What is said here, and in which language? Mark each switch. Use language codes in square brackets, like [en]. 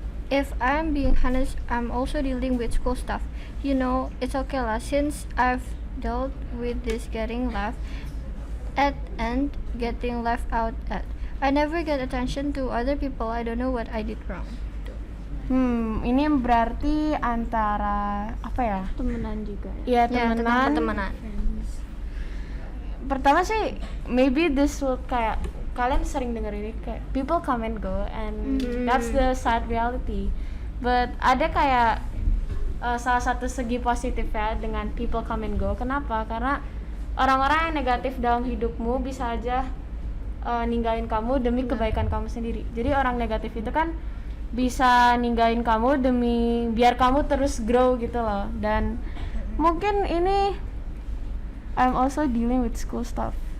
[en] If I'm being honest, I'm also dealing with school stuff. You know, it's okay lah, since I've dealt with this getting laughed at and getting left out at. I never get attention to other people. I don't know what I did wrong. [id] Ini berarti antara apa ya? Temenan juga. Iya, temenan. Temenan. Pertama sih, [en] maybe this will [id] kayak kalian sering denger ini kayak [en] people come and go and that's the sad reality. But [id] ada kayak salah satu segi positif ya dengan [en] people come and go. [id] Kenapa? Karena orang-orang yang negatif dalam hidupmu bisa aja ninggalin kamu demi kebaikan kamu sendiri. Jadi orang negatif itu kan bisa ninggalin kamu demi biar kamu terus grow gitu loh. Dan mungkin ini [en] I'm also dealing with school stuff.